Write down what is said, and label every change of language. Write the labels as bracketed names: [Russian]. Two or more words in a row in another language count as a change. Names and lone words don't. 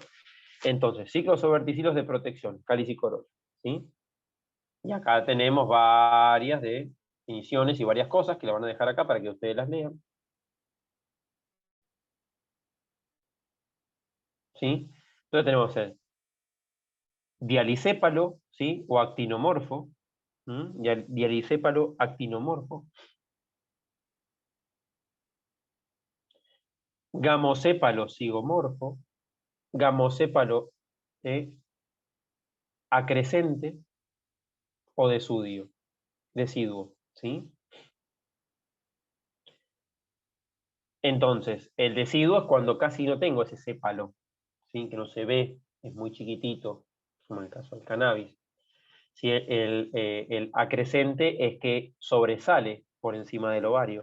[Spanish] Entonces, ciclos o verticilos de protección, cáliz y corola, ¿sí? Y acá tenemos varias definiciones y varias cosas que la van a dejar acá para que ustedes las lean, ¿sí? Entonces tenemos el dialicépalo, ¿sí? O actinomorfo, dialicépalo actinomorfo, gamosépalo zigomorfo, gamosépalo acrescente o deciduo, ¿sí? Entonces, el deciduo es cuando casi no tengo ese sépalo, ¿sí? Que no se ve, es muy chiquitito, como en el caso del cannabis. ¿Sí? El acrecente es que sobresale por encima del ovario.